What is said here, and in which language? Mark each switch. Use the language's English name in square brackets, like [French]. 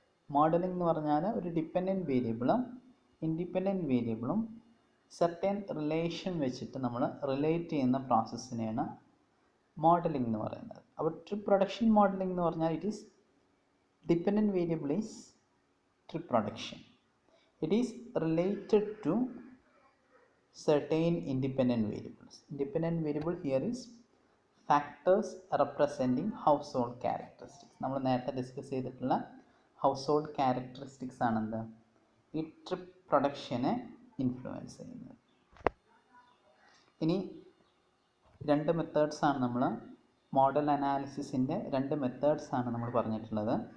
[Malayalam] Modelling എന്ന് പറഞ്ഞാൽ ഒരു ഡിപ്പെൻഡൻറ്റ് വേരിയബിളും ഇൻഡിപെൻഡൻറ്റ് വേരിയബിളും സെർട്ടൻ റിലേഷൻ വെച്ചിട്ട് നമ്മൾ റിലേറ്റ് ചെയ്യുന്ന പ്രോസസ്സിനെയാണ് മോഡലിംഗ് എന്ന് പറയുന്നത്. [English] അപ്പോൾ trip production modelling [Malayalam] എന്ന് പറഞ്ഞാൽ [English] It is dependent variable is trip production. It is related to certain independent variables. Independent variable here is factors representing household characteristics. [Malayalam] നമ്മൾ നേരത്തെ ഡിസ്കസ് ചെയ്തിട്ടുള്ള ഹൗസ് ഹോൾഡ് ക്യാരക്ടറിസ്റ്റിക്സ് ആണെന്ത് ഈ ട്രിപ്പ് പ്രൊഡക്ഷനെ ഇൻഫ്ലുവൻസ് ചെയ്യുന്നത്. ഇനി 2 മെത്തേഡ്സാണ് നമ്മൾ model അനാലിസിസിൻ്റെ 2 മെത്തേഡ്സാണ് നമ്മൾ പറഞ്ഞിട്ടുള്ളത്.